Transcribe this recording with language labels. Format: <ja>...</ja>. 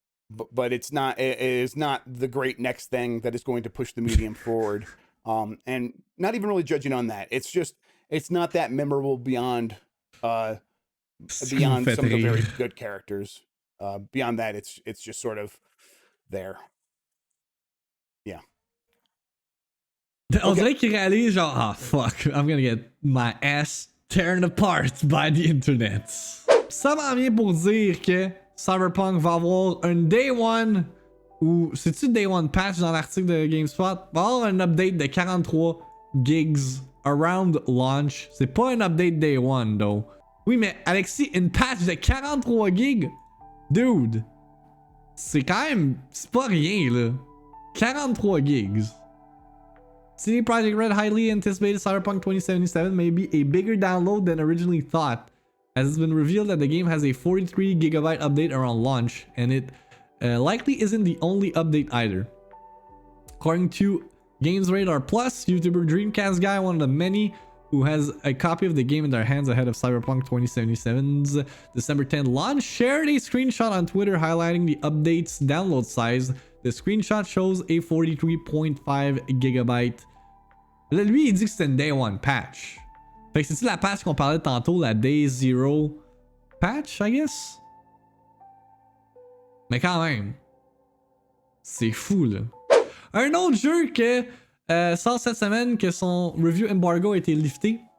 <en>But it is not the great next thing that is going to push the medium forward. And not even really judging on that. It's not that memorable beyond some of the very good characters. Beyond that, it's just sort of there. Yeah.</en> <fr>On dirait qu'il réalise genre,</fr> <en>ah fuck, I'm gonna get my ass torn apart by the internet.</en> <fr>Ça m'en vient pour dire que Cyberpunk va avoir un Day One, ou c'est-tu Day One patch dans l'article de GameSpot? Va avoir un update de 43 gigs</fr> <en>around launch.</en> <fr>C'est pas un update Day One, though. Oui, mais Alexis, une patch de 43 gigs? Dude, c'est quand même, c'est pas rien, là. 43 gigs.</fr> <en>CD Projekt Red highly anticipated Cyberpunk 2077 may be a bigger download than originally thought, as it's been revealed that the game has a 43GB update around launch, and it likely isn't the only update either. According to Games Radar Plus, YouTuber Dreamcast Guy, one of the many who has a copy of the game in their hands ahead of Cyberpunk 2077's December 10 launch, shared a screenshot on Twitter highlighting the update's download size. The screenshot shows a 43.5GB.</en> <fr>Là, lui, il dit que c'était une Day One patch. Fait que c'est-tu la patch qu'on parlait tantôt, la Day Zero patch,</fr> <en>I guess?</en> <fr>Mais quand même, c'est fou, là. Un autre jeu que sort cette semaine, que son review embargo a été lifté.</fr>